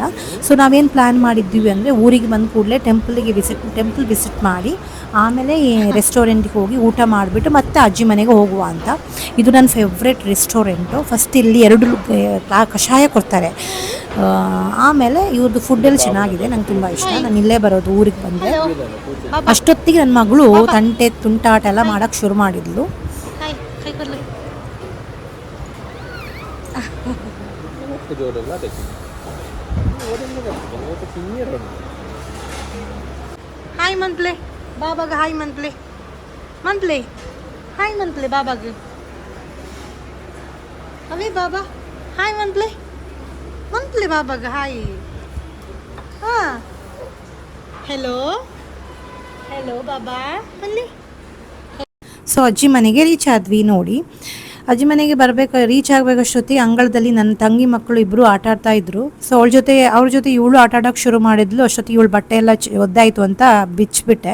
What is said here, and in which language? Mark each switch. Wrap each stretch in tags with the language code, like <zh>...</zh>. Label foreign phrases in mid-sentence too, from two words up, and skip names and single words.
<kn>ಸೊ ನಾವೇನು ಪ್ಲ್ಯಾನ್ ಮಾಡಿದ್ವಿ ಅಂದರೆ ಊರಿಗೆ ಬಂದ ಕೂಡಲೇ</kn> <en>temple visit</en> <kn>ಮಾಡಿ ಆಮೇಲೆ ರೆಸ್ಟೋರೆಂಟ್ಗೆ ಹೋಗಿ ಊಟ ಮಾಡಿಬಿಟ್ಟು ಮತ್ತೆ ಅಜ್ಜಿ ಮನೆಗೆ ಹೋಗುವ ಅಂತ. ಇದು ನನ್ನ</kn> <en>favourite restaurant.</en> <kn>ಫಸ್ಟ್ ಇಲ್ಲಿ 2 ಕಷಾಯ ಕೊಡ್ತಾರೆ, ಆಮೇಲೆ ಇವ್ರದ್ದು ಫುಡ್ಡೆಲ್ಲ ಚೆನ್ನಾಗಿದೆ, ನಂಗೆ ತುಂಬ ಇಷ್ಟ. ನಾನು ಇಲ್ಲೇ ಬರೋದು ಊರಿಗೆ ಬಂದರೆ. ಅಷ್ಟೊತ್ತಿಗೆ ನನ್ನ ಮಗಳು ತುಂಟಾಟ ಎಲ್ಲ ಮಾಡೋಕ್ಕೆ ಶುರು ಮಾಡಿದ್ಲು.</kn> <tcy>ಹಾಯ್ ಮಂತ್ಲೆ ಬಾಬಾಗ, ಹಾಯ್ ಮಂತ್ಲೆ ಹಾಯ್ ಮಂತ್ಲೆ ಬಾಬಾಗ. ಅವೇ ಬಾಬಾ ಹಾಯ್ ಮಂತ್ಲೆ ಬಾಬಾಗ ಹಾಯ್.</tcy> <kn>ಹಾಂ ಹೆಲೋ ಬಾಬಾ ಬನ್ನಿ. ಸೊ ಅಜ್ಜಿ ಮನೆಗೆ ರೀಚ್ ಆದ್ವಿ. ನೋಡಿ, ಅಜ್ಜಿ ಮನೆಗೆ ರೀಚ್ ಆಗಬೇಕಷ್ಟೊತ್ತಿಗೆ ಅಂಗಳದಲ್ಲಿ ನನ್ನ ತಂಗಿ ಮಕ್ಕಳು ಇಬ್ಬರು ಆಟ ಆಡ್ತಾ ಇದ್ರು. ಸೊ ಅವ್ರ ಜೊತೆ ಇವಳು ಆಟ ಆಡೋಕ್ಕೆ ಶುರು ಮಾಡಿದ್ಲು. ಅಷ್ಟೊತ್ತಿಗೆ ಇವಳು ಬಟ್ಟೆ ಎಲ್ಲ ಒದ್ದಾಯಿತು ಅಂತ ಬಿಚ್ಚಿಬಿಟ್ಟೆ.</kn>